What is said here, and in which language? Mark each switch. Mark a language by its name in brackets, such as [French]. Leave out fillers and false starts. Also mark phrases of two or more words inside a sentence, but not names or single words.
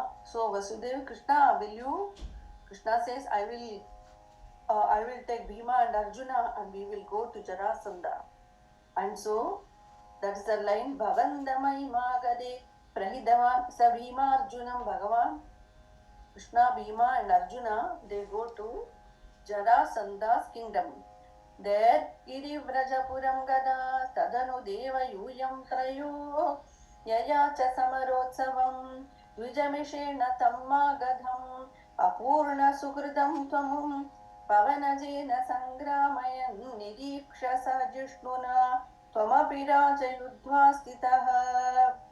[English] So Vasudeva, Krishna, will you? Krishna says, I will take Bhima and Arjuna and we will go to Jarasandha. And so that is the line, [Sanskrit] Bhavandamaimagade Prahidavan Sabhima Arjunam. [English] Bhagavan, Krishna, Bhima and Arjuna, they go to Jarasandha's kingdom. [Sanskrit] There Girivrajapurāṁ gada tadanu deva yūyam trayo yayacha samarotsavam dvijamishena tammagadhaṁ apurna sukritam tvamum pavanajena sangramayan niriksha sajishnuna tvamapi rajayudhva stitaha.